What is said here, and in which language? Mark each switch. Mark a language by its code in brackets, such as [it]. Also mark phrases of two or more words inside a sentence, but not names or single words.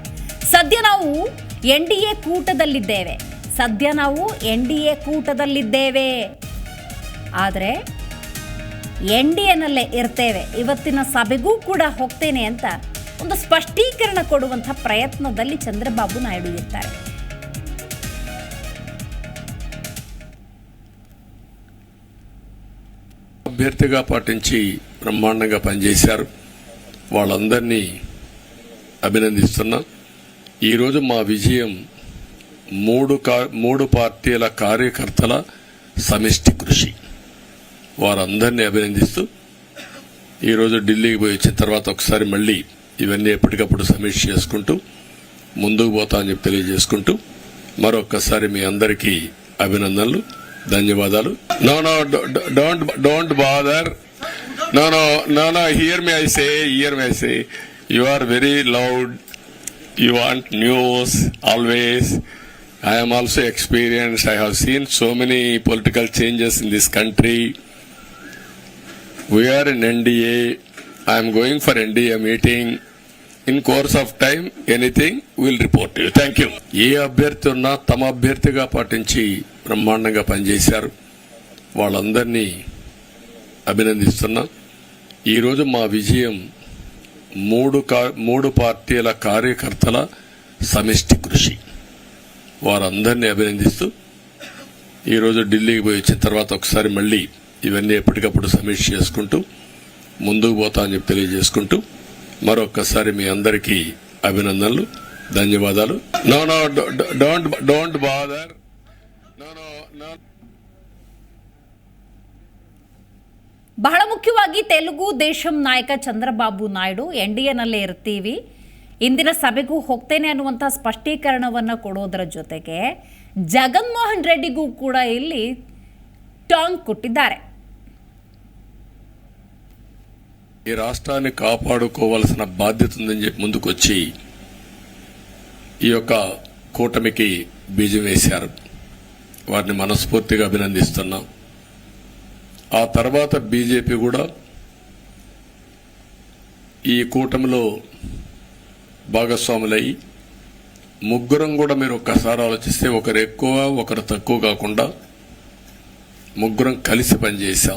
[kn] ಸದ್ಯ ನಾವು NDA ಕೂಟದಲ್ಲಿದ್ದೇವೆ, ಆದರೆ NDAನಲ್ಲೇ ಇರ್ತೇವೆ, ಇವತ್ತಿನ ಸಭೆಗೂ ಕೂಡ ಹೋಗ್ತೇನೆ ಅಂತ ಒಂದು ಸ್ಪಷ್ಟೀಕರಣ ಕೊಡುವಂಥ ಪ್ರಯತ್ನದಲ್ಲಿ చంద్రబాబు నాయుడు ఇస్తారు. [te] అభ్యర్థిగా పాటించి బ్రహ్మాండంగా పనిచేశారు. వాళ్ళందరినీ అభినందిస్తున్నా. ఈరోజు మా విజయం మూడు పార్టీల కార్యకర్తల సమిష్టి కృషి. వారందరినీ అభినందిస్తూ ఈరోజు ఢిల్లీకి పోయి వచ్చిన తర్వాత ఒకసారి మళ్ళీ ఇవన్నీ ఎప్పటికప్పుడు సమీక్ష చేసుకుంటూ ముందుకు పోతా అని చెప్పి తెలియజేసుకుంటూ మరొక్కసారి మీ అందరికీ అభినందనలు, ధన్యవాదాలు. [en] don't bother. No, hear me I say, you are very loud, you want news always. I am also experienced. I have seen so many political changes in this country. We are in NDA. I am going for NDA meeting. In course of time, anything will report to you. Thank you. [te] ఏ అభ్యర్థి ఉన్నా తమ అభ్యర్థిగా పాటించి బ్రహ్మాండంగా పనిచేశారు. వాళ్ళందరినీ అభినందిస్తున్నా. ఈరోజు మా విజయం మూడు పార్టీల కార్యకర్తల సమిష్టి కృషి. వారందరినీ అభినందిస్తూ ఈరోజు ఢిల్లీకి పోయి వచ్చిన తర్వాత ఒకసారి మళ్ళీ ఇవన్నీ ఎప్పటికప్పుడు సమీక్ష చేసుకుంటూ ముందుకు పోతా అని చెప్పి తెలియజేసుకుంటూ మరొక్కసారి మీ అందరికీ అభినందనలు, ధన్యవాదాలు. [en] don't bother. [kn] ಬಹಳ ಮುಖ್ಯವಾಗಿ ತೆಲುಗು ದೇಶಂ ನಾಯಕ ಚಂದ್ರಬಾಬು ನಾಯ್ಡು NDAನಲ್ಲೇ ಇರ್ತೀವಿ, ಇಂದಿನ ಸಭೆಗೂ ಹೋಗ್ತೇನೆ ಅನ್ನುವಂಥ ಸ್ಪಷ್ಟೀಕರಣವನ್ನು ಕೊಡೋದರ ಜೊತೆಗೆ ಜಗನ್ಮೋಹನ್ ರೆಡ್ಡಿಗೂ ಕೂಡ ಇಲ್ಲಿ ಟಾಂಗ್ ಕೊಟ್ಟಿದ್ದಾರೆ. [te] ఈ రాష్ట్రాన్ని కాపాడుకోవాల్సిన బాధ్యత ఉందని చెప్పి ముందుకొచ్చి ఈ యొక్క కూటమికి బీజం వేశారు. వారిని మనస్ఫూర్తిగా అభినందిస్తున్నాం. ఆ తర్వాత బీజేపీ కూడా ఈ కూటమిలో భాగస్వాములై ముగ్గురం కూడా మీరు ఒక్కసారి ఆలోచిస్తే ఒకరు ఎక్కువ ఒకరు తక్కువ కాకుండా ముగ్గురం కలిసి పనిచేశాం.